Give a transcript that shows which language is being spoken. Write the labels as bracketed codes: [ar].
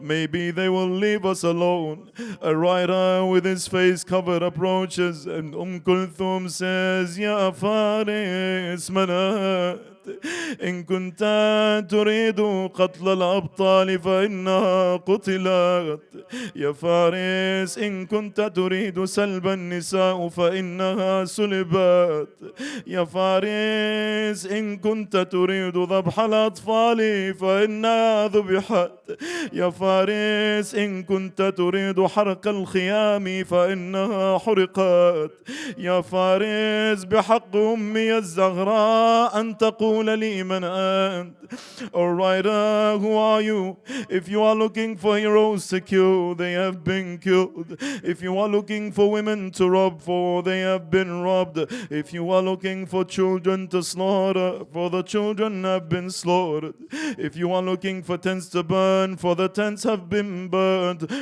[en] Maybe they will leave us alone. A rider with his face covered approaches, and Kulthum says, [ar] Ya Faris Manat, إن كنت تريد قتل الأبطال فإنها قتلت. يا فارس إن كنت تريد سلب النساء فإنها سلبت. يا فارس إن كنت تريد ذبح الأطفال فإنها ذبحت. يا فارس إن كنت تريد حرق الخيام فإنها حرقت. يا فارس بحق أمي الزهراء أن تقول لي من أنت. [en] Alright, who are you? If you are looking for heroes to kill, they have been killed. If you are looking for women to rob for, they have been robbed. If you are looking for children to slaughter, for the children have been slaughtered. If you are looking for tents to burn, for the tents have been burned.